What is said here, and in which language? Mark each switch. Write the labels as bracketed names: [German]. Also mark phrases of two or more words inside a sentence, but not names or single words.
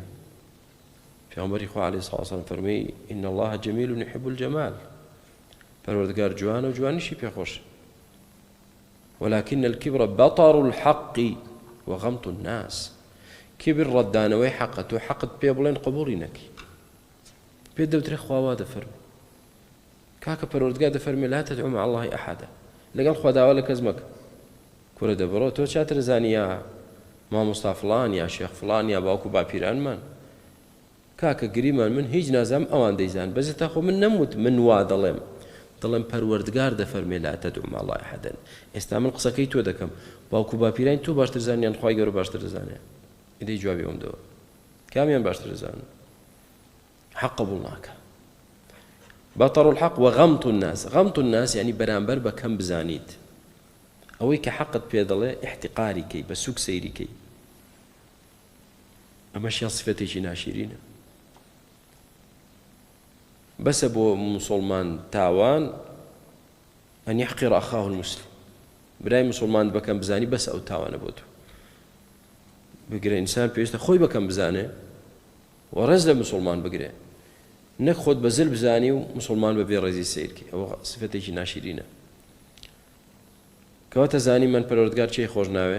[Central Kurdish] پێغەمبەری خوا عەلەیهی سڵاو وسەلام فەرمووی [Arabic] إن الله جميل يحب الجمال. [Central Kurdish] پەروەردگار جوانە و جوانیشی پێخۆشە. [Arabic] ولكن الكبر بطر الحق وغمط الناس. [Central Kurdish] كبر ڕەتدانەوەی حەقە، تۆ حەقت پێ بڵێن قبوڵی نەکەی، پێ دەوترێ خواوا دەفەرمێ. کاکە پەروەردگار دەفەرمێ [Arabic] لا تدعوا مع الله أحدا، [Central Kurdish] لەگەڵ خوا داوا لە کەس مەکە. کورە دەبڕۆ تۆ چاتر زانی یا مامۆستا فڵان یا شێخ فڵان یا باوکو باپیرانمان، کاکە گریمان من هیچ نازام ئەوان دەیزان، بەزێ تا خۆ من نەموت من وا دەڵێم پەروەردگار دەفەرمێ [Arabic] لا تدعوا مع الله أحدا. [Central Kurdish] ئێستا من قسەکەی تۆ دەکەم، باوکو باپیرانی تۆ باشتر زانیان خوای گەورە باشتر دەزانێ. ئیدەی جوابی ئەوم دەوە کامیان باشتر دەزانن؟ حەق قبوڵ ناکە. [Arabic] بطر الحق وغمط الناس. غمط الناس يعني [Central Kurdish] بەرامبەر بە کەم بزانیت. ئەوەی کە حەقت پێ دەڵێ احتقاری کەی، بە سوک سەیری کەی. ئەمەشیان سفەتێکی ناشیرینە. بەسە بۆ موسڵمان تاوان [Arabic] ئەن يحقر أخاه المسلم. [Central Kurdish] برای مسلمان بەکەم بزانی بەس ئەو تاوانە بۆ تۆ. بگرێ ئینسان پێویستە خۆی بەکەم بزانێ و ڕێز لە مسلمان بگرێ، نەک خۆت بەزل بزانی و مسلمان بەبێ ڕێزی سیرکەی. ئەوە سفەتێکی ناشیرینە. کەواتە زانی من پەروەردگار چی خۆش ناوێ؟